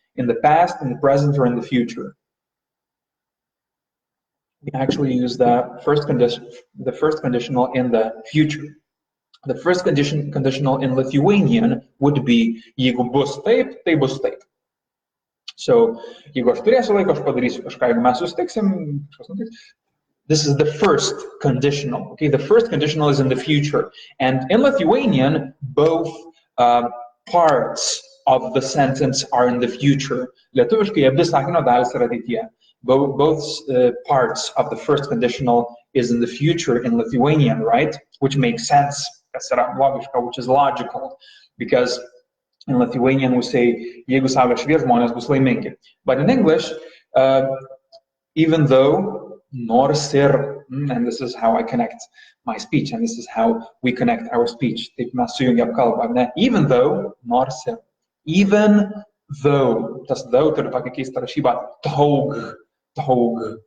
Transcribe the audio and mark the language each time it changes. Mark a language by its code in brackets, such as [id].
[en] In the past, in the present, or in the future? We actually use the first conditional in the future. The first conditional in Lithuanian would be [lt] jeigu bus taip, tai bus taip. So, jeigu aš turėsiu laiko, aš padarysiu kažką, jeigu mes susitiksim, [en] this is the first conditional. Okay, the first conditional is in the future, and in Lithuanian, both parts of the sentence are in the future. [lt] Lietuviškai abi sakinio dalis yra ateityje. [en] Both parts of the first conditional is in the future in Lithuanian, right? Which makes sense, which is logical, because in Lithuanian we say, [lt] jeigu saulė švies, žmonės bus laimingi. [en] But in English, even though [lt] nors ir, [en] and this is how I connect my speech, and this is how we connect our speech. [lt] Taip mes sujungiam kalbą, ne? [en] Even though, [lt] nors ir. [en] Even though, [lt] tas though turi tokią keistą rašybą, taug.